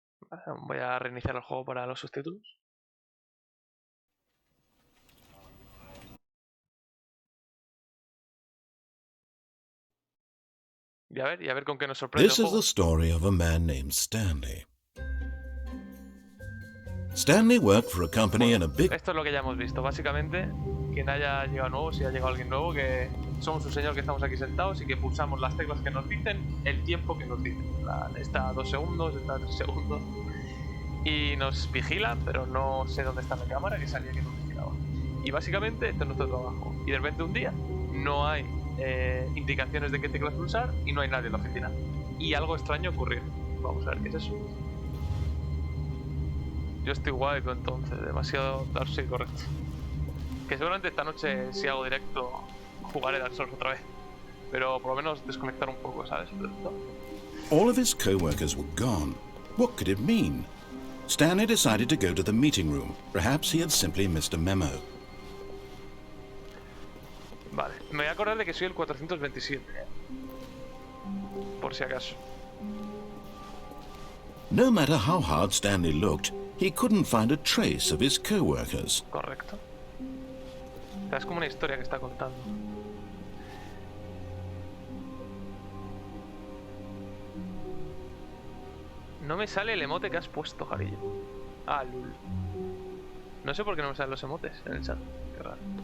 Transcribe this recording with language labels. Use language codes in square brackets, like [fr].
[es] Vale, voy a reiniciar el juego para los subtítulos. Y a ver con qué nos sorprende [en] This [es] el [en] is [es] juego. [en] the story of a man named Stanley. Stanley worked for a company in a big... [es] Esto es lo que ya hemos visto. Básicamente, quien haya llegado nuevo, si ha llegado alguien nuevo, que somos un señor que estamos aquí sentados y que pulsamos las teclas que nos dicen el tiempo que nos dicen. Está a 2 segundos, está a 3 segundos. Y nos vigilan, pero no sé dónde está la cámara que salía que nos vigilaba. Y básicamente, este es nuestro trabajo. Y de repente un día no hay indicaciones de qué teclas pulsar y no hay nadie en la oficina. Y algo extraño ocurrió. Vamos a ver qué es eso. Yo estoy guay con entonces, demasiado Dark Souls, correcto. Que seguramente esta noche, si hago directo, jugaré Dark Souls otra vez. Pero por lo menos desconectar un poco, ¿sabes? [en] All of his co-workers were gone. What could it mean? Stanley decided to go to the meeting room. Perhaps he had simply missed a memo. [es] Vale, me voy a acordar de que soy el 427. Por si acaso. [en] No matter how hard Stanley looked, he couldn't find a trace of his co-workers. [es] Correcto. O sea, es como una historia que está contando. No me sale el emote que has puesto, Jarillo. Ah, lul. No sé por qué no me salen los emotes en el chat. Qué raro.